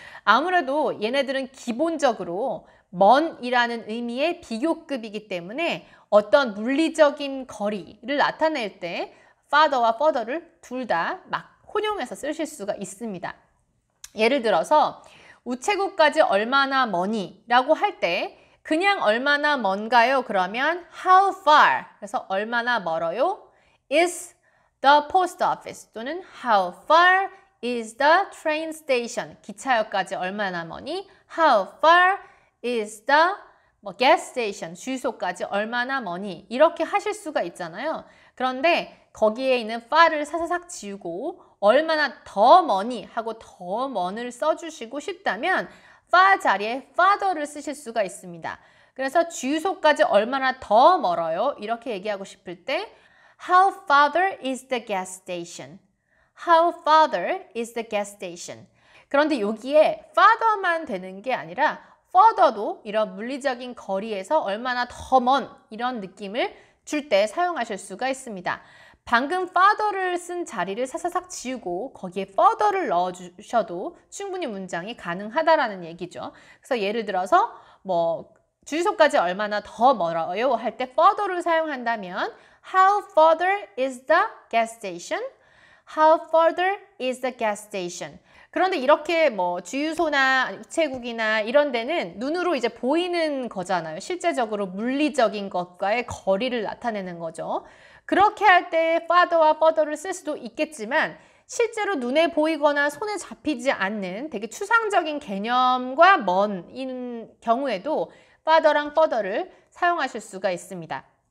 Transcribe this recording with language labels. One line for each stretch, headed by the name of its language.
Korean: 아무래도 얘네들은 기본적으로 먼이라는 의미의 비교급이기 때문에 어떤 물리적인 거리를 나타낼 때 father와 further를 둘 다 막 혼용해서 쓰실 수가 있습니다. 예를 들어서 우체국까지 얼마나 머니 라고 할 때 그냥 얼마나 먼가요? 그러면
English: how far,
Korean: 그래서 얼마나 멀어요?
English: is the post office
Korean: 또는
English: how far is the train station,
Korean: 기차역까지 얼마나 머니?
English: how far is the gas station,
Korean: 주유소까지 얼마나 머니? 이렇게 하실 수가 있잖아요. 그런데 거기에 있는 far를 사사삭 지우고 얼마나 더 머니 하고 더 먼을 써주시고 싶다면 far 자리에 father를 쓰실 수가 있습니다. 그래서 주유소까지 얼마나 더 멀어요? 이렇게 얘기하고 싶을 때
English: How farther is the gas station? How farther is the gas station?
Korean: 그런데 여기에 farther만 되는 게 아니라 further도 이런 물리적인 거리에서 얼마나 더 먼 이런 느낌을 줄 때 사용하실 수가 있습니다. 방금 father를 쓴 자리를 사사삭 지우고 거기에 further를 넣어주셔도 충분히 문장이 가능하다라는 얘기죠. 그래서 예를 들어서 주유소까지 얼마나 더 멀어요? 할 때 further를 사용한다면
English: How further is the gas station? How further is the gas station?
Korean: 그런데 이렇게 주유소나 우체국이나 이런 데는 눈으로 이제 보이는 거잖아요. 실제적으로 물리적인 것과의 거리를 나타내는 거죠. 그렇게 할 때 father와 further를 쓸 수도 있겠지만 실제로 눈에 보이거나 손에 잡히지 않는 되게 추상적인 개념과 먼인 경우에도 father랑 further를 사용하실 수가 있습니다.